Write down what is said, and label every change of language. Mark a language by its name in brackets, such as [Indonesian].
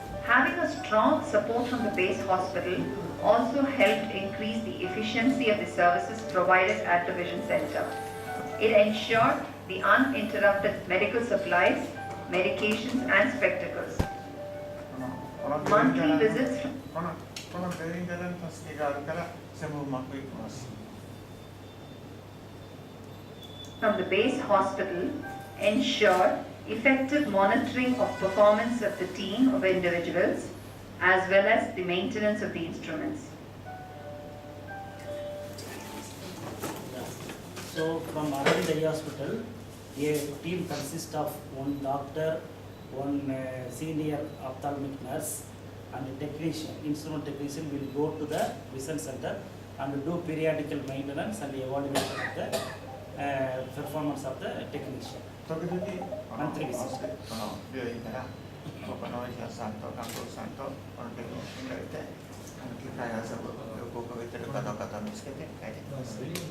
[English] Having a strong support from the base hospital also helped increase the efficiency of the services provided at the Vision Center. It ensured the uninterrupted medical supplies, medications and spectacles. Monthly visits [Japanese] この病院からの助けがあるから全部うまくいきます。 [English] from the base hospital ensured effective monitoring of performance of the team of individuals as well as the maintenance of the instruments. So from Aravind Eye Hospital, a team consists of one doctor, one senior ophthalmic nurse and a technician, instrument technician will go to the Vision Center and do periodical maintenance and evaluation of the performance of the technician. [Japanese] 時々 [English] Monthly visit. [Japanese] この病院から他のお医者さんと看護師さんとこのテクニシャンがいて機械遊ぶよく動いてるかどうかを見つけて帰ってきます。